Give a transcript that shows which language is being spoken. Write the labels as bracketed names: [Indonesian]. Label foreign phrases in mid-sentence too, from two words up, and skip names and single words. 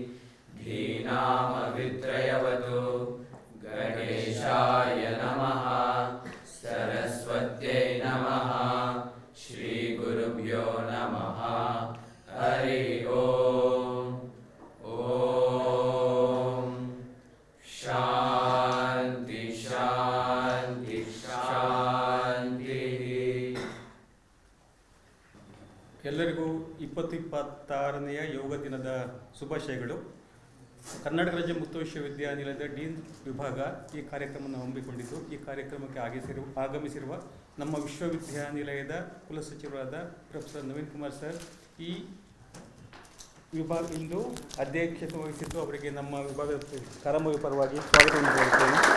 [Sanskrit] धीनामवित्रयवतु गणेशाय नमः सरस्वत्यै नमः श्रीगुरुभ्यो नमः हरि ओम शांति शांति शांति. [Kannada] ಎಲ್ಲರಿಗೂ 2026ನೇ ಯೋಗ ದಿನದ ಶುಭಾಶಯಗಳು. ಕರ್ನಾಟಕ ರಾಜ್ಯ ಮುಕ್ತ ವಿಶ್ವವಿದ್ಯಾನಿಲಯದ ಡೀನ್ ವಿಭಾಗ ಈ ಕಾರ್ಯಕ್ರಮವನ್ನು ಹಮ್ಮಿಕೊಂಡಿದ್ದು, ಈ ಕಾರ್ಯಕ್ರಮಕ್ಕೆ ಆಗಮಿಸಿರುವ ನಮ್ಮ ವಿಶ್ವವಿದ್ಯಾನಿಲಯದ ಕುಲಸಚಿವರಾದ ಪ್ರೊಫೆಸರ್ ನವೀನ್ ಕುಮಾರ್ ಸರ್ ಈ ವಿಭಾಗ ಇಂದು ಅಧ್ಯಕ್ಷತೆ ವಹಿಸಿದ್ದು, ಅವರಿಗೆ ನಮ್ಮ ವಿಭಾಗದ ಕರಾಮವಿ ಪರವಾಗಿ ಸ್ವಾಗತವನ್ನು ಕೋರುತ್ತೇನೆ.